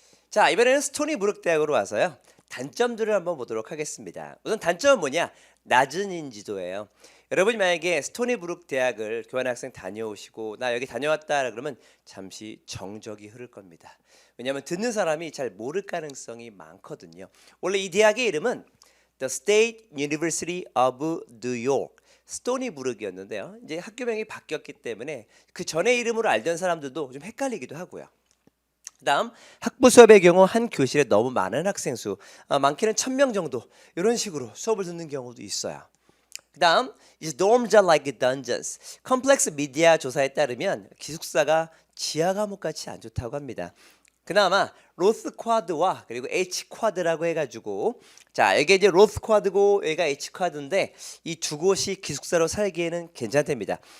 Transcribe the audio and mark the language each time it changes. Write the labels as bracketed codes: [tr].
[ko] 자 이번에는 스토니브룩 대학으로 와서요. 단점들을 한번 보도록 하겠습니다. 우선 단점은 뭐냐? 낮은 인지도예요. 여러분이 만약에 스토니브룩 대학을 교환학생 다녀오시고 나 여기 다녀왔다 그러면 잠시 정적이 흐를 겁니다. 왜냐하면 듣는 사람이 잘 모를 가능성이 많거든요. 원래 이 대학의 이름은 The State University of New York 스토니브룩이었는데요. 이제 학교명이 바뀌었기 때문에 그 전에 이름으로 알던 사람들도 좀 헷갈리기도 하고요. 그다음 학부 수업의 경우 한 교실에 너무 많은 학생 수 많게는 1000명 정도 이런 식으로 수업을 듣는 경우도 있어요. 그다음 [en] is dorms are like dungeons. [ko] 컴플렉스 미디어 조사에 따르면 기숙사가 지하 감옥 같이 안 좋다고 합니다. 그나마 로스 쿼드와 그리고 H 쿼드라고 해가지고 자 이게 이제 로스 쿼드고 여기가 H 쿼드인데 이 두 곳이 기숙사로 살기에는 괜찮답니다.